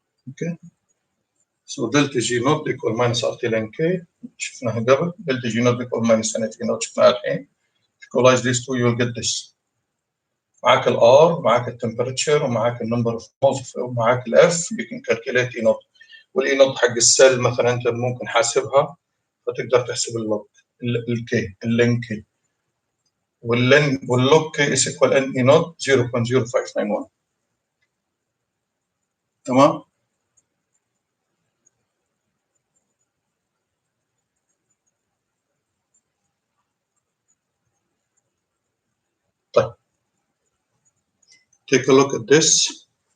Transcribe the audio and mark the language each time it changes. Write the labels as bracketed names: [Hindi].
[English] Okay. So delta G naught equal minus RT ln K [Arabic] شفناها قبل [English] delta G naught equal minus N T naught [Arabic] شفناها الحين. [English] Equalize these two, you will get this. [Arabic] معاك ال R معاك ال temperature ومعاك ال number of moles ومعاك ال F [English] you can calculate E naught. [Arabic] وال E naught حق السيل مثلا أنت ممكن حاسبها فتقدر تحسب اللوج ال K اللين K واللوج K [English] is equal N E naught [Arabic] 0.0591. تمام؟ طيب [English] take a look at this.